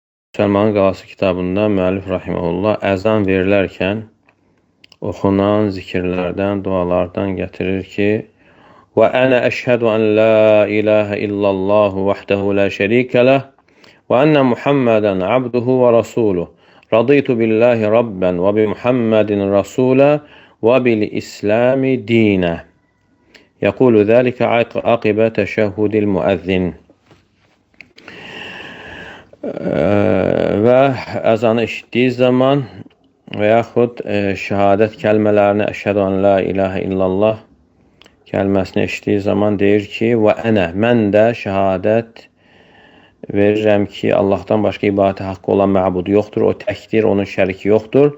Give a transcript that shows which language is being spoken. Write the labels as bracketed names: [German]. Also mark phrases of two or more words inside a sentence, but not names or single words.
[Azerbaijani] Müsəlmanın Qalası kitabında müəllif rahimehullah əzan verilərkən oxunan zikirlərdən, dualardan gətirir ki: [Arabic] "وأنا أشهد أن لا إله إلا الله وحده لا شريك له وأن محمدا عبده ورسوله. رضيت بالله ربا وبمحمد رسولا وبالإسلام دينا." يقول ذلك عقب تشهد المؤذن. [Azerbaijani] Və əzanı eşitdiyi zaman və yaxud şəhadət kəlmələrini [Arabic] أشهد أن لا إله إلا الله [Azerbaijani] kəlməsini eşitdiyi zaman deyir ki: [Arabic] "وأنا, [Azerbaijani] mən də şəhadət verirəm ki, Allahdan başqa ibadətə haqqı olan məbud yoxdur, o təkdir, onun şəriki yoxdur.